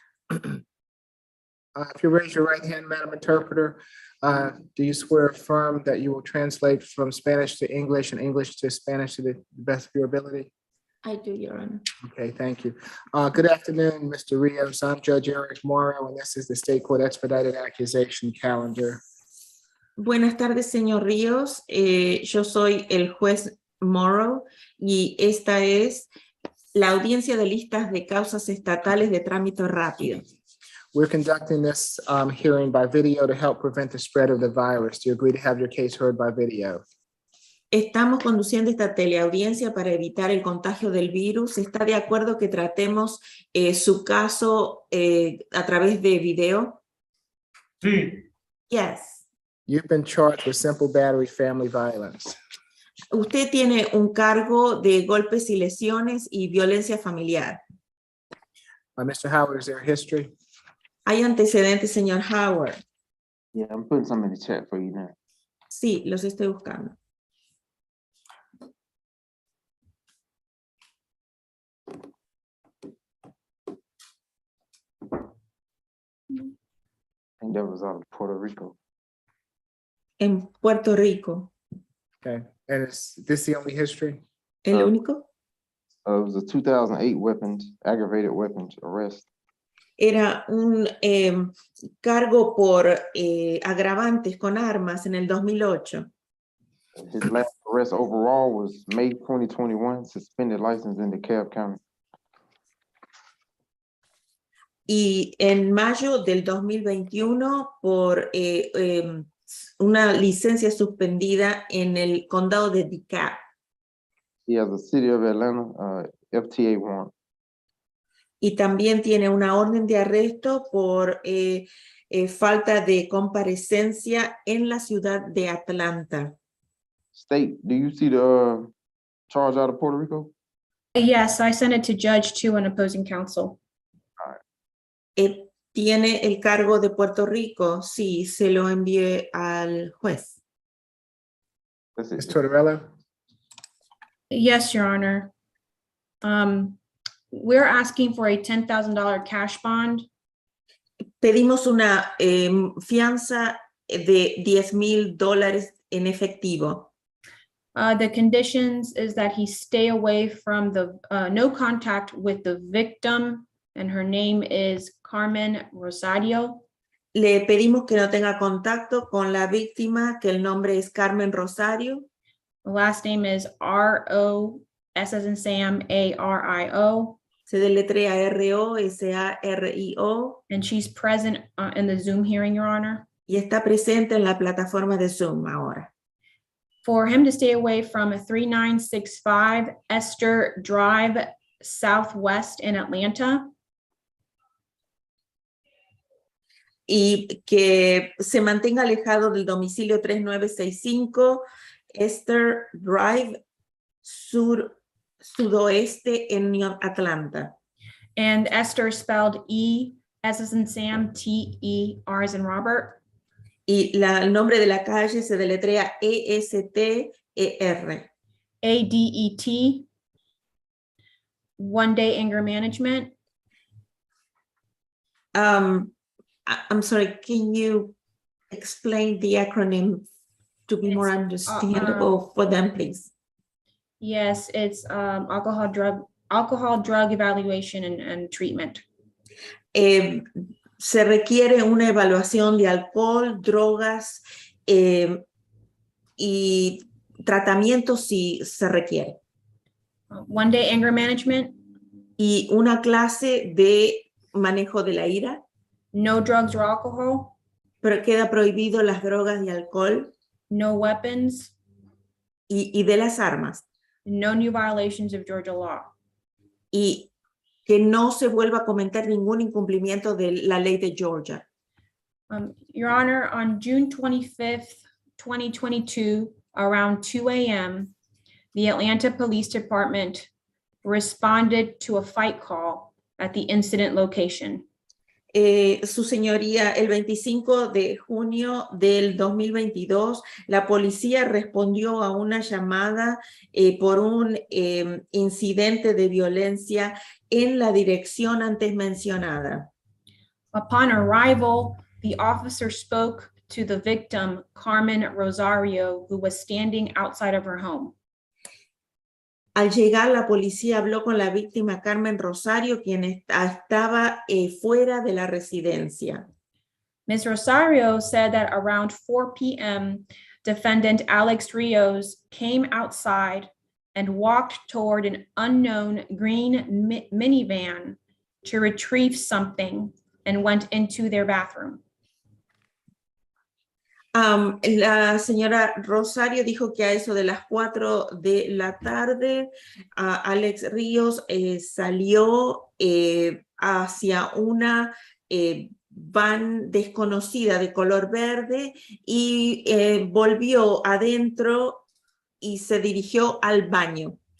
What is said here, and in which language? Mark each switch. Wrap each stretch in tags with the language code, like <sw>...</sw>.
<en>If you raise your right hand, Madam Interpreter, do you swear or affirm that you will translate from Spanish to English and English to Spanish to the best of your ability? I do, Your Honor. Okay, thank you. Good afternoon, Mr. Rios. I'm Judge Eric Morrow, and this is the State Court Expedited Accusation Calendar.</en> <es>Buenas tardes, señor Ríos. Yo soy el juez Morrow y esta es la audiencia de listas de causas estatales de trámite rápido.</es> <en>We're conducting this hearing by video to help prevent the spread of the virus. Do you agree to have your case heard by video?</en> <es>Estamos conduciendo esta teleaudiencia para evitar el contagio del virus. ¿Está de acuerdo que tratemos su caso a través de video? Sí.</es> <en>Yes. You've been charged with simple battery family violence.</en> <es>Usted tiene un cargo de golpes y lesiones y violencia familiar.</es> <en>Mr. Howard, is there a history?</en> <es>¿Hay antecedentes, señor Howard?</es> <en>Yeah, I'm putting some in the chat for you now.</en> <es>Sí, los estoy buscando.</es> <en>I think that was out of Puerto Rico.</en> <es>En Puerto Rico.</es> <en>Okay, and is this the only history?</en> <es>¿El único?</es> <en>It was a 2008 aggravated weapons arrest.</en> <es>Era un cargo por agravantes con armas en el 2008.</es> <en>His last arrest overall was May 2021, suspended license in DeKalb County.</en> <es>Y en mayo del 2021 por una licencia suspendida en el condado de DeKalb.</es> <en>He has a City of Atlanta FTA warrant.</en> <es>Y también tiene una orden de arresto por falta de comparecencia en la ciudad de Atlanta.</es> <en>State, do you see the charge out of Puerto Rico? Yes, I sent it to Judge 2 and opposing counsel.</en> <es>¿Tiene el cargo de Puerto Rico? Sí, se lo envié al juez.</es> <en>Ms. Tortorella? Yes, Your Honor. We're asking for a $10,000 cash bond.</en> <es>Pedimos una fianza de $10,000 en efectivo.</es> <en>The conditions is that he stay away from the no contact with the victim, and her name is Carmen Rosario.</en> <es>Le pedimos que no tenga contacto con la víctima, que el nombre es Carmen Rosario.</es> <en>The last name is R-O, S as in Sam, A-R-I-O.</en> <es>Se deletrea R-O-S-A-R-I-O.</es> <en>And she's present in the Zoom hearing, Your Honor.</en> <es>Y está presente en la plataforma de Zoom ahora.</es> <en>for him to stay away from a 3965 Esther Drive Southwest in Atlanta,</en> <es>y que se mantenga alejado del domicilio 3965 Esther Drive sudoeste en Atlanta.</es> <en>and Esther spelled E as in Sam, T-E-R as in Robert.</en> <es>Y el nombre de la calle se deletrea E-S-T-E-R.</es> <en>A-D-E-T. One Day Anger Management. I'm sorry, can you explain the acronym to be more understandable for them, please? Yes, it's alcohol, drug evaluation and treatment.</en> <es>Se requiere una evaluación de alcohol, drogas y tratamiento si se requiere.</es> <en>One Day Anger Management.</en> <es>Y una clase de manejo de la ira.</es> <en>No drugs or alcohol.</en> <es>Pero queda prohibido las drogas y alcohol.</es> <en>No weapons.</en> <es>Y de las armas.</es> <en>No new violations of Georgia law.</en> <es>Y que no se vuelva a comentar ningún incumplimiento de la ley de Georgia.</es> <en>Your Honor, on June 25th, 2022, around 2 a.m., the Atlanta Police Department responded to a fight call at the incident location.</en> <es>Su señoría, el 25 de junio del 2022, la policía respondió a una llamada por un incidente de violencia en la dirección antes mencionada.</es> <en>Upon arrival, the officer spoke to the victim, Carmen Rosario, who was standing outside of her home.</en> <es>Al llegar, la policía habló con la víctima Carmen Rosario, quien estaba fuera de la residencia.</es> <en>Ms. Rosario said that around 4 p.m., defendant Alex Rios came outside and walked toward an unknown green minivan to retrieve something and went into their bathroom.</en> <es>La señora Rosario dijo que a eso de las 4 de la tarde, Alex Ríos salió hacia una van desconocida de color verde y volvió adentro y se dirigió al baño.</es>